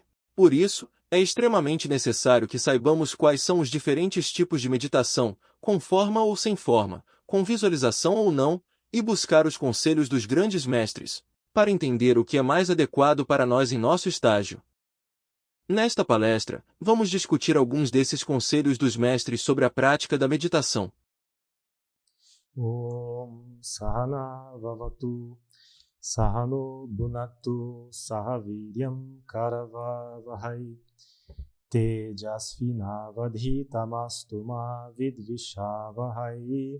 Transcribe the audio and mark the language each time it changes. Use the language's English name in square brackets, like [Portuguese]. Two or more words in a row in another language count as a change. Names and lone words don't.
[Portuguese] Por isso, é extremamente necessário que saibamos quais são os diferentes tipos de meditação, com forma ou sem forma, com visualização ou não, e buscar os conselhos dos grandes mestres, para entender o que é mais adequado para nós em nosso estágio. Nesta palestra, vamos discutir alguns desses conselhos dos mestres sobre a prática da meditação. [Sanskrit] ॐ सह नाववतु सह नौ भुनक्तु सह वीर्यं करवावहै तेजस्वि नावधीतमस्तु मा विद्विषावहै.